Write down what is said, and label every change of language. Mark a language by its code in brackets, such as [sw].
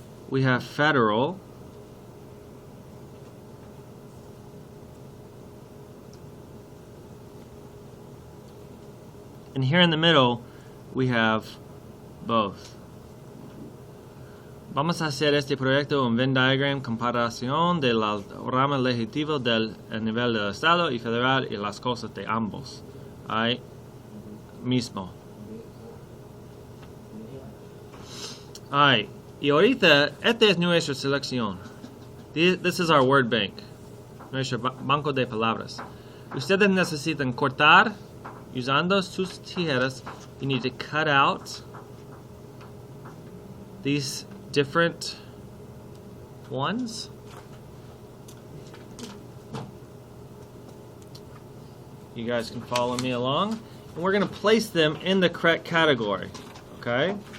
[en] We have federal. And here in the middle, we have both. [es] Vamos a hacer este proyecto un Venn diagram comparación de la rama legislativa del nivel del estado y federal y las cosas de ambos. Ahí mismo. Ahí. Y ahorita, esta es nuestra selección. [en] This is our word bank. [es] Nuestro banco de palabras. Ustedes necesitan cortar usando sus tijeras. [en] You need to cut out these different ones. You guys can follow me along. And we're going to place them in the correct category. Okay?